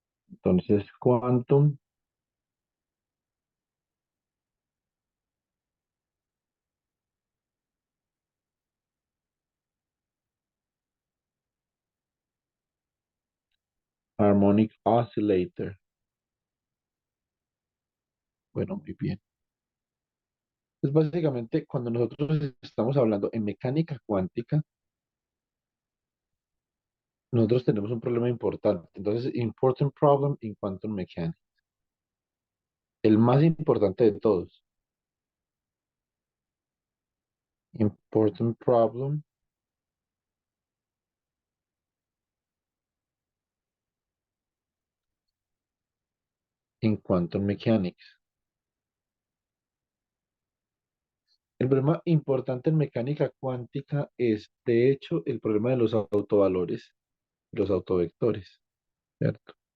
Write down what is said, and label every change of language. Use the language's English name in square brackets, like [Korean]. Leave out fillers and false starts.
[Spanish] Entonces, [English] quantum, harmonic oscillator. [Spanish] Bueno, muy bien. Pues básicamente, cuando nosotros estamos hablando en mecánica cuántica, nosotros tenemos un problema importante. Entonces, [English] important problem in quantum mechanics. [Spanish] El más importante de todos. [English] Important problem in quantum mechanics. [Spanish] El problema importante en mecánica cuántica es, de hecho, el problema de los autovalores, los autovectores, ¿cierto?